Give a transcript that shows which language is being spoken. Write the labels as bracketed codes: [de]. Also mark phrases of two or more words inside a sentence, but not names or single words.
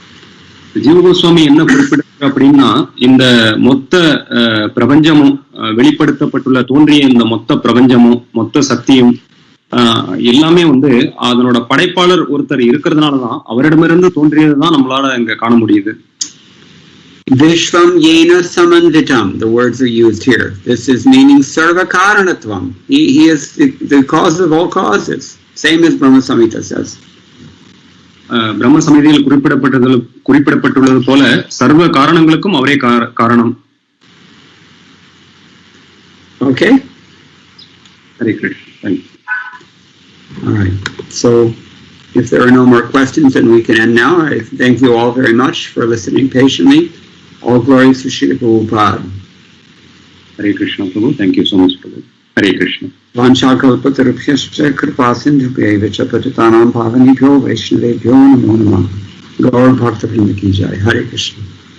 [ta] ஜீவ கோஸ்வாமி என்ன குறிப்பிட அப்படின்னா இந்த மொத்த பிரபஞ்சமும் வெளிப்படுத்தப்பட்டுள்ள தோன்றிய இந்த மொத்த பிரபஞ்சமும் மொத்த சக்தியும் எல்லாமே வந்து அதனோட படைப்பாளர் ஒருத்தர் இருக்கிறதுனாலதான் அவரிடமிருந்து தோன்றியதுதான் நம்மளால இங்க காண முடியுது. [sa] विश्वं येन समन्वितम्, [en] the words are used here. This is meaning [sa] सर्व कारणत्वम्. [en] He is the cause of all causes. Same as Brahma Samhita says. [ta] பிரம்ம சமிதியில் குறிப்பிடப்பட்டுள்ளது போல சர்வ காரணங்களுக்கும் அவரே காரணம். [en] Okay? Hare Krishna. Thank you. All right. So, if there are no more questions, then we can end now. I thank you all very much for listening patiently. All glories to Srila Prabhupada. Hare Krishna, Prabhu. Thank you so much, Prabhu. Hare Krishna. [sa] वाञ्छाकल्पतरुभ्यश्च कृपासिन्धुभ्य एव च पतितानां पावनेभ्यो वैष्णवेभ्यो नमो नमः. [hi] गौर भक्त वृन्द की जय. [en] Hare Krishna.